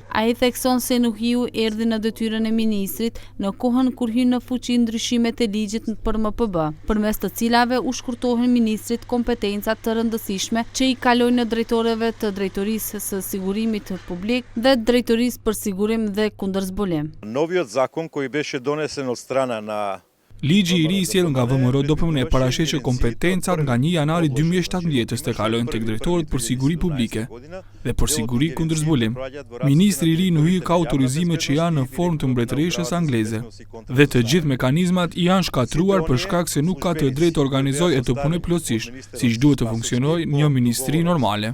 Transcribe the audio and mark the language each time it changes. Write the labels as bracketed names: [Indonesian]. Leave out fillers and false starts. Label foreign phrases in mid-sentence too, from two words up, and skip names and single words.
[Albanian] Ai thekson se Nuhiu erdhi në detyrën e ministrit në kohën kur hyn në fuqi ndryshimet e ligjit për MPB, përmes të cilave u shkurtohen ministrit kompetenca të rëndësishme që i kalojnë në drejtorëve të Drejtorisë së Sigurimit Publik dhe Drejtorisë për Sigurim dhe Kundërzbulim. [Macedonian] Новиот закон кој беше донесен од страна на [Albanian] Ligji i ri i sjellur nga VMRO do përmend paraqeshje që kompetencat nga 1 janari 2017 të kalojnë tek drejtorët për siguri publike dhe për siguri kundër zbulim. Ministri i ri Nuhiu ka autorizimet që janë në formë të mbretëreshës angleze dhe të gjithë mekanizmat janë shkatruar për shkak se nuk ka të drejtë të organizojë e të punojë plotësisht, siç duhet të funksionojë një ministri normale.